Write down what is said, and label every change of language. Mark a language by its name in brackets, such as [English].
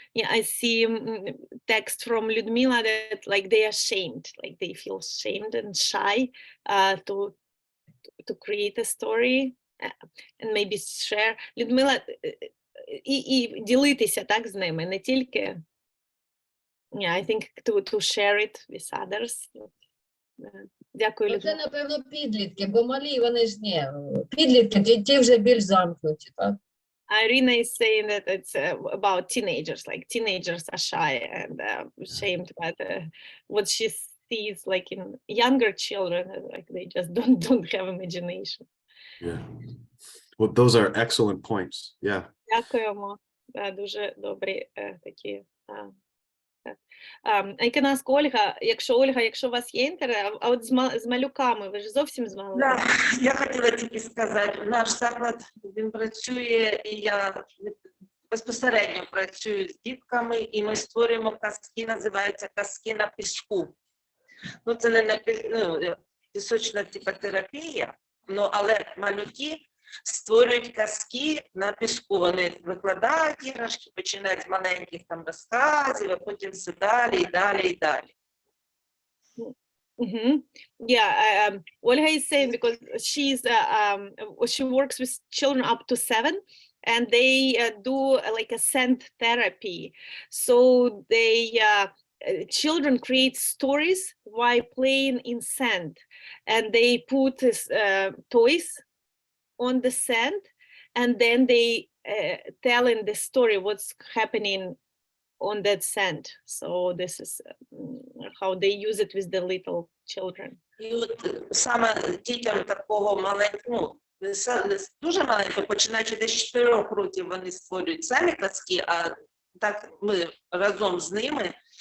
[English] I see text from Людмила that like they are shamed, like they feel shamed and shy to create a story and maybe share. [Ukrainian] Людмила, і ділитися так з ними, не тільки, [English] I think to share it with others. [Ukrainian] Дякую, Людмила. Це, напевно, підлітки, бо малі вони ж ні. Підлітки, ті вже більш замкнуті, так? [English] Irina is saying that it's about teenagers, like teenagers are shy and ashamed, but what she sees like in younger children, like they just don't have imagination. Yeah. Well, those are excellent points. Yeah. [Ukrainian] Дякуємо. Дуже добрі такі. [English] I can ask [Ukrainian] Ольга, якщо у вас є інтерес, а от з малюками, ви ж зовсім з малюками? Да, я хотіла тільки сказати, наш заклад, він працює, і я безпосередньо працюю з дітками, і ми створюємо казки, називаються казки на піску. Ну, це не пісочна терапія, але малюки створюють казки на піску. Вони викладають іграшки, починають з маленьких там розказів, а потім все далі і далі і далі. Mm-hmm. [English] Yeah, Olga is saying because she works with children up to 7, and they do like a scent therapy. So they children create stories while playing in sand, and they put toys on the sand, and then they tell in the story what's happening on that sand. So this is how they use it with the little children. [Ukrainian] І от саме дітям такого маленького, дуже маленького, починаючи десь 4 років, вони створюють самі казки, а так ми разом з ними.